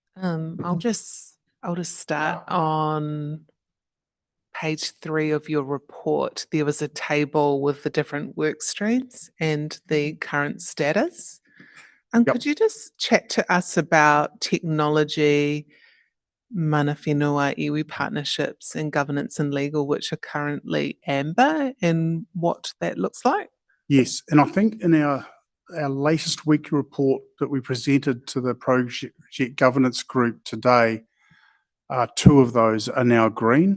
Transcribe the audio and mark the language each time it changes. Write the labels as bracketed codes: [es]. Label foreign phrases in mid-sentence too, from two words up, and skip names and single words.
[en] I'll just start on page 3 of your report. There was a table with the different work streams and the current status. Yep. Could you just chat to us about technology, [mi] mana whenua, [en] iwi partnerships and governance and legal, which are currently amber, and what that looks like? Yes, and I think in our latest weekly report that we presented to the project governance group today, 2 of those are now green.